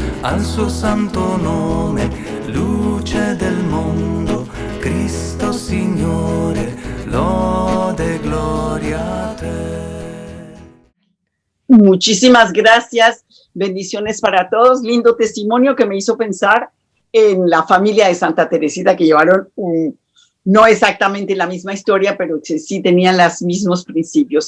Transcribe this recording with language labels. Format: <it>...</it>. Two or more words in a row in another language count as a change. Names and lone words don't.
<it>al suo santo nome, luce del mondo, Cristo Signore, lode, gloria a te.</it> <es>Muchísimas gracias, bendiciones para todos. Lindo testimonio que me hizo pensar en la familia de Santa Teresita, que llevaron no exactamente la misma historia, pero que sí tenían los mismos principios.</es>